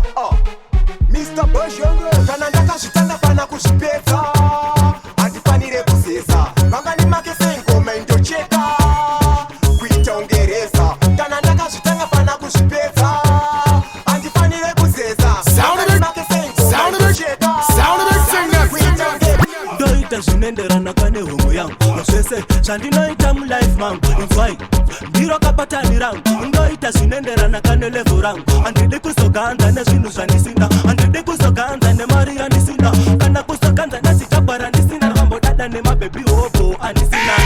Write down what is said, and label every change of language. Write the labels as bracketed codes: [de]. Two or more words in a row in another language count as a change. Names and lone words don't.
[sn] Ah. Mister Boshongo. Kana ndakazvitanga, fana kuzvipedza. Handifanire kuzeza. Vanga ndimake sei ngoma indocheka. Kuita ungereza. Kana ndakazvitanga, fana kuzvipedza. Handifanire kuzeza. [en] Sound of it. [sn] Vanga ndimake sei ngoma [en] Sound of it. [sn] indocheka. [en] Sound of it. Sing that. [sn] Kuita ungereza. Ndoita zvinoenderana kane hongo yangu. Zvese zvandinoita mulife mangu. Inzwai, ndiro kapatani rangu. Ndoita zvinoenderana kane level rangu. Handidi kuzoganza nezvinhu zvandisina. Handidi kuzoganza nemari yandisina. Kana kuzoganza nezitagwa randisina. Vambodada nemabhebi hopo andisina.